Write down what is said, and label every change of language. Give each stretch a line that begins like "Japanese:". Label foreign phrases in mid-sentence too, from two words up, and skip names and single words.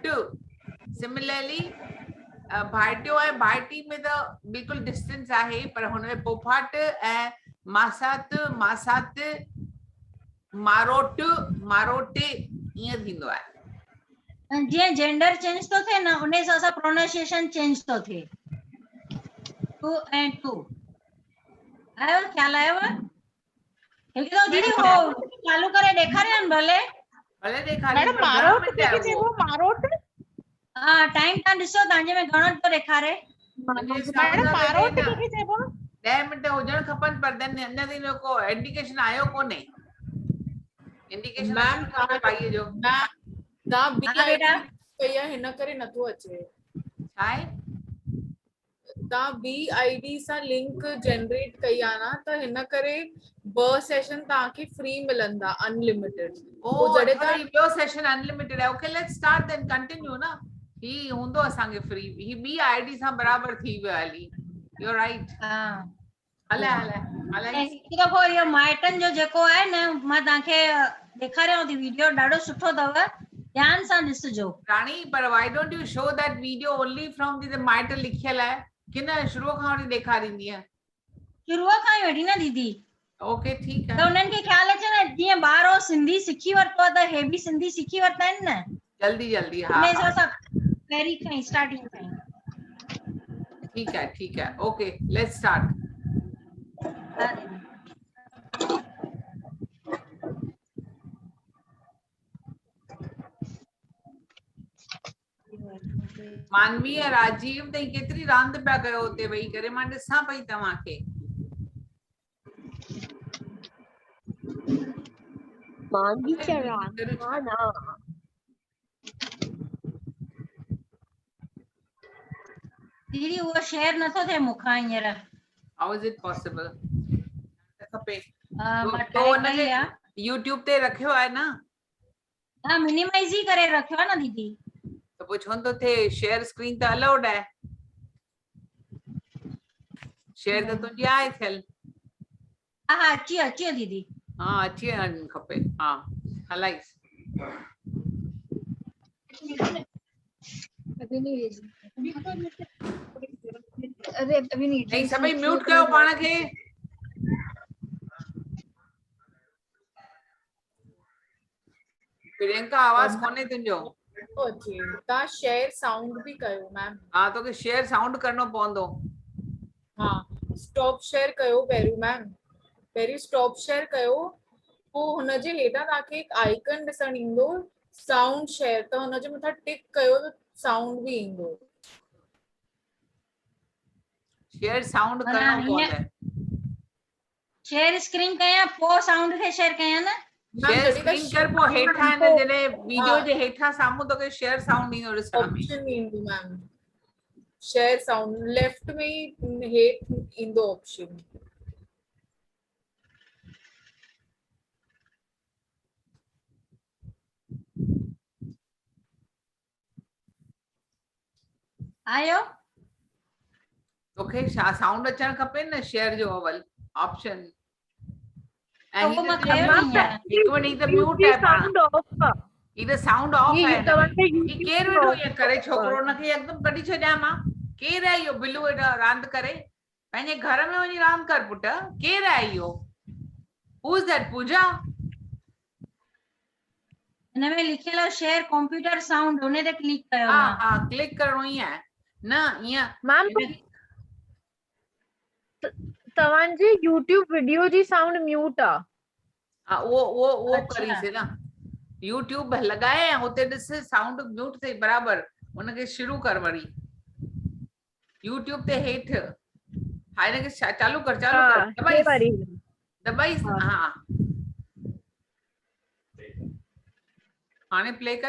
Sindhi: सिमिलरली भाइटियो ऐं भाइटी में त बिल्कुलु डिस्टेंस आहे, पर हुन में पुफाट ऐं मासात मारोटे ईअं थींदो आहे। जीअं
English: gender change
Sindhi: थो थिए न, उन हिसाब सां
English: pronunciation change
Sindhi: थो थिए। टू ऐं टू आयो ख्याल आयो? हिकु दफ़ो दीदी हो चालू करे ॾेखारियो न भले ॾेखारियो। मारोट हा टाइम तव्हां ॾिसो तव्हांजे में घणो थो ॾेखारे। 10 मिंट हुजण खपनि, पर अञा ताईं को इंडिकेशन आयो कोन्हे।
English: indication ma'am
Sindhi: भाई जो ना बेटा हिन करे नथो अचे। छा आहे? तव्हां BID सां
English: link generate
Sindhi: कई आहे न, त हिन करे 2 सेशन तव्हांखे फ्री मिलंदा अनलिमिटेड। ॿियो सेशन अनलिमिटेड है।
English: okay let's start then continue na.
Sindhi: ही हूंदो असांखे फ्री, ही ॿी आईडी सां बराबर थी वियो आहे हली।
English: you right.
Sindhi: हा हलाए हिकु दफ़ो इहो माइटनि जो जेको आहे न, मां तव्हांखे ॾेखारियांव थी वीडियो, ॾाढो सुठो अथव, ध्यान सां ॾिसिजो। राणी, पर
English: why don't you show that video only from the
Sindhi: माइट लिखियल आहे, कि न शुरू खां वठी ॾेखारींदी आहे? शुरूअ खां ई वठी न दीदी। ओके ठीकु त आहे। उन्हनि खे ख़्याल अचे न, जीअं ॿार सिंधी सिखी वरितो आहे त हे बि सिंधी सिखी वरिता आहिनि न, जल्दी जल्दी। उन हा हिसाब सां पहिरीं खां ई स्टार्टिंग खां ई।
Hindi: ठीक है
English: okay let's start.
Sindhi: मानवी ऐं राजीव तई केतिरी रांदि पिया कयो हुते वेही करे, मां ॾिसां पई तव्हांखे। मांगी चरान ना दीदी उहो शेयर नथो थिए मूंखां हींअर।
English: how is it possible?
Sindhi: खपे मां तो ट्राई हुनखे कई आहे। YouTube ते रखियो आहे न? हा मिनिमाइज ई करे रखियो आहे न दीदी। त पोइ छो नथो थिए?
English: share screen
Sindhi: त अलाउड आहे, शेयर त तुंहिंजी आहे थियल। हा हा अची दीदी। हाँ अची वञणु खपे। हाँ हलाइस। नहीं सभई म्यूट कयो पाण खे। प्रियंका आवाज कोने तुंहिंजो। अचे तव्हां
English: share sound
Sindhi: बि कयो मैम। हाँ तोखे
English: share sound
Sindhi: करणो पवंदो। हाँ
English: stop share
Sindhi: कयो पहिरियों मैम, पहिरियों
English: stop share
Sindhi: कयो, पोइ हुनजे हेठां तव्हांखे हिकु आइकन ॾिसण ईंदो
English: sound share,
Sindhi: त हुनजे मथां टिक कयो त साउंड बि ईंदो।
English: share sound
Sindhi: करणो पवंदो आहे।
English: share screen
Sindhi: कयां पोइ साउंड खे शेयर कयां न?
English: share screen
Sindhi: कर पोइ हेठां हिन जॾहिं वीडियो जे हेठां साम्हूं तोखे
English: share sound
Sindhi: ईंदो ॾिसण में। ऑप्शन ईंदो मैम,
English: share sound left
Sindhi: में ई हेठि ईंदो ऑप्शन। आयो? तोखे छा साउंड अचणु खपे न शेयर जो अवल ऑप्शन। ऐं वो मां हिकु कयो ई आहे। मिनट ही त म्यूट आहे पाण। ही त
English: sound off
Sindhi: आहे। ही केरु वेठो ईअं करे छोकिरो, हुनखे एकदम कढी छॾियां मां? केरु आहे इहो बिलू हेॾा रांदि करे? पंहिंजे घर में वञी रांदि कर पुट। केरु आहे इहो?
English: who is that
Sindhi: पूजा? हिन में लिखियल आहे
English: share computer sound,
Sindhi: उन ते क्लिक कयो। हाँ हाँ क्लिक करणो ई आहे न ईअं। मैम तव्हांजी YouTube वीडियो जी
English: sound mute
Sindhi: आहे। हाँ वो अच्छा। करीसीं न। YouTube लॻाए ऐं हुते ॾिस
English: sound mute
Sindhi: थिए बराबर, उनखे शुरू कर वरी। YouTube ते हेठि हाणे हिनखे चालू कर दबाइस। हाँ हाणे प्ले कर।